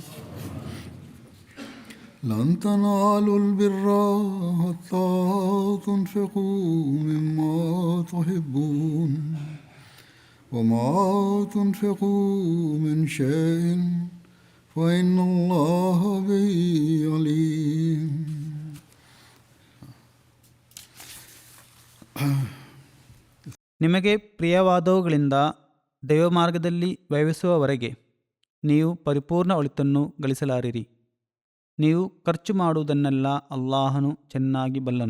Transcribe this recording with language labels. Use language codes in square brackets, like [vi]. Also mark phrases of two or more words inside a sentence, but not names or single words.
[ar] لن تنالوا البر حتى تنفقوا مما تحبون وما تنفقوا من شيء فإن الله به عليم. [kn] ನಿಮಗೆ ಪ್ರಿಯವಾದವುಗಳಿಂದ ದೈವಮಾರ್ಗದಲ್ಲಿ ವ್ಯಯಿಸುವವರೆಗೆ ನೀವು ಪರಿಪೂರ್ಣ ಒಳಿತನ್ನು ಗಳಿಸಲಾರಿರಿ. ನೀವು ಖರ್ಚು ಮಾಡುವುದನ್ನೆಲ್ಲ ಅಲ್ಲಾಹನು ಚೆನ್ನಾಗಿ ಬಲ್ಲನು.